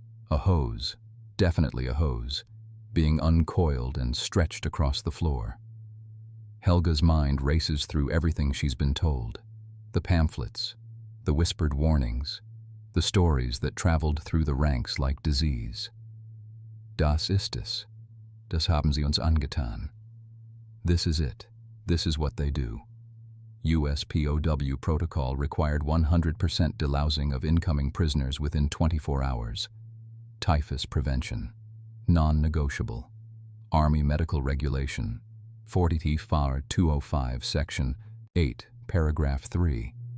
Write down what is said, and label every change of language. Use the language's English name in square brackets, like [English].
[English] A hose, definitely a hose, being uncoiled and stretched across the floor. Helga's mind races through everything she's been told. The pamphlets, the whispered warnings, the stories that traveled through the ranks like disease. [German] Das ist es. Das haben sie uns angetan. [English] This is it. This is what they do. US POW protocol required 100% delousing of incoming prisoners within 24 hours. Typhus prevention. Non-negotiable. Army Medical Regulation. 40 FAR 205 Section 8, Paragraph 3.